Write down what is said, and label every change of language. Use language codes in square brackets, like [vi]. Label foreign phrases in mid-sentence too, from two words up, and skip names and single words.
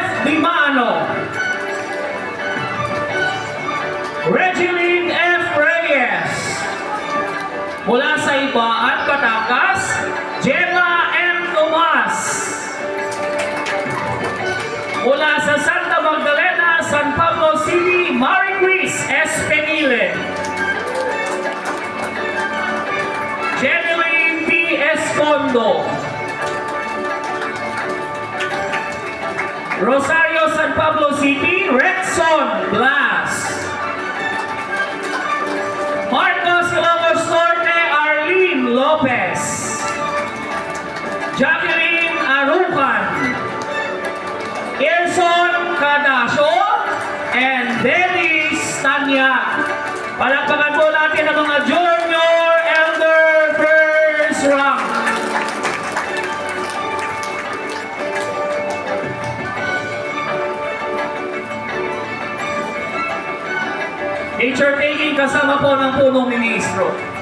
[tl] Dimano. Regeline F. Reyes. Mula sa Ibaan, Batangas, Gemma M. Tomas. Mula sa Santa Magdalena, San Pablo City, Maricris S. Penile. Jeneline P. Escondo. Rosario, San Pablo City, Rexon Blas. Marcos, Ilocos Norte, Arlene Lopez. Jacqueline Arucan. Erson Cadasio and Dennis Tanya. Palakpakan po natin ang mga Junior Elder First Rank. [en] Picture taking [tl] kasama po ng punong ministro.